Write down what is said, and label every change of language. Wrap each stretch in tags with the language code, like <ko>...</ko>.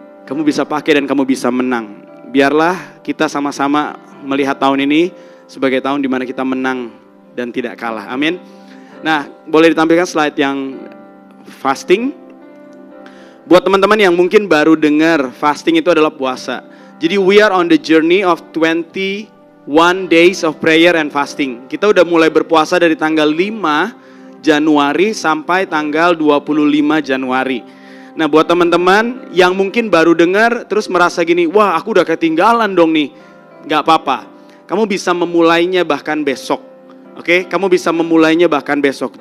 <id>Kamu bisa pakai dan kamu bisa menang. Biarlah kita sama-sama melihat tahun ini sebagai tahun di mana kita menang dan tidak kalah. Amin. Nah, boleh ditampilkan slide yang fasting. Buat teman-teman yang mungkin baru dengar, fasting itu adalah puasa. Jadi</id> <en>we are on the journey of 21 days of prayer and fasting.</en> <id>Kita udah mulai berpuasa dari tanggal 5 Januari sampai tanggal 25 Januari. Nah, buat teman-teman yang mungkin baru dengar terus merasa gini, wah aku udah ketinggalan dong nih. Gak apa-apa, kamu bisa memulainya bahkan besok. Oke, kamu bisa memulainya bahkan besok.</id>